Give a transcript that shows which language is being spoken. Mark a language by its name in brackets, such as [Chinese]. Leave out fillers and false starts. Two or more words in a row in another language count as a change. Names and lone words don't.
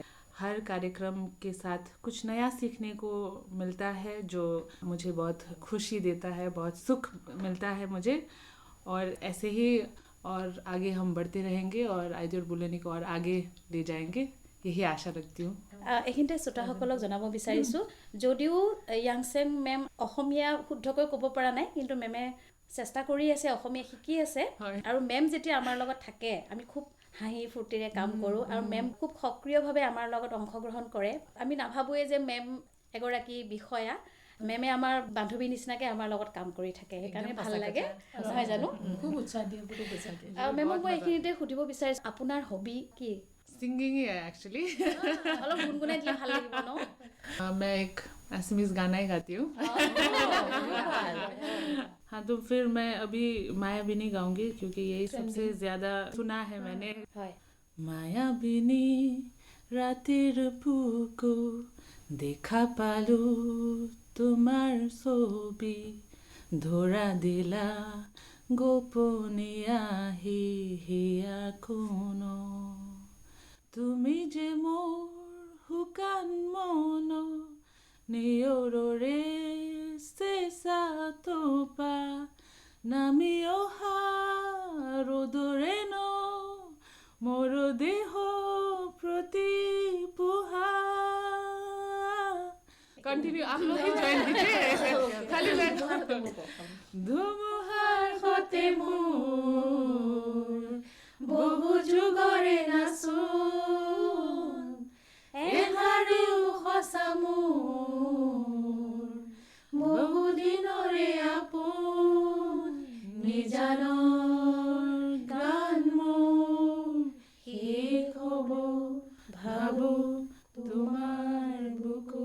[Hindi] हर कार्यक्रम के साथ कुछ नया सीखने को मिलता है, जो मुझे बहुत खुशी देता है, बहुत सुख मिलता है मुझे। और ऐसे ही और आगे हम बढ़ते रहेंगे और आइदुर बुलनी को और आगे ले जाएंगे, यही आशा रखती हूँ। [Assamese] এইখিনিতে শ্ৰোতাসকলক জনাব বিচাৰিছোঁ, যদিও য়াংচেং মেম অসমীয়া শুদ্ধকৈ ক'ব পৰা নাই, কিন্তু মেমে চেষ্টা কৰি আছে, অসমীয়া শিকি আছে। আৰু মেম যেতিয়া আমাৰ লগত থাকে আমি খুব হাঁহি ফূৰ্তিৰে কাম কৰোঁ আৰু মেম খুব সক্ৰিয়ভাৱে আমাৰ লগত অংশগ্ৰহণ কৰে। আমি নাভাবোৱে যে মেম এগৰাকী বিষয়া, মেমে আমাৰ বান্ধৱী নিচিনাকৈ আমাৰ লগত কাম কৰি থাকে, সেইকাৰণে ভাল লাগে, নহয় জানো? খুব উৎসাহ দিয়ে, খুব উৎসাহ দিয়ে। আৰু মেমক মই এইখিনিতে সুধিব বিচাৰিছোঁ, আপোনাৰ হবি কি? [Hindi] सिंगिंग ही है एक्चुअली। [Assamese] অলপ গুণগুণাই দিলে ভাল লাগিব ন? [Hindi] मैं एक असमीज गाना ही गाती हूँ। हाँ, तो फिर मैं अभी मायाबिनी गाऊंगी, क्योंकि यही सबसे ज्यादा सुना है मैंने। [Assamese] মায়াবিনী ৰাতিৰ বুকু দেখা পালোঁ তোমাৰ ছবি, ধৰা দিলা গোপনীয়া হিয়া কোণ, তুমি যে মোৰ শুকান মন নিয়ৰৰে চেঁচা তোপা, নামি অহা ৰ'দৰে ন মোৰ দেহ প্ৰতি পোহা। [Hindi] कंटिन्यू आप लोग ही ज्वाइन कीजिए, खाली मैं [Assamese] ধুমুহাৰ সতে মোৰ বহু যুগৰে নাচোন, এহাৰো সঁচা মোৰ বহু দিনৰে আপোন, নিজানৰ গান মোৰ শেষ হ'ব ভাবো তোমাৰ বুকু।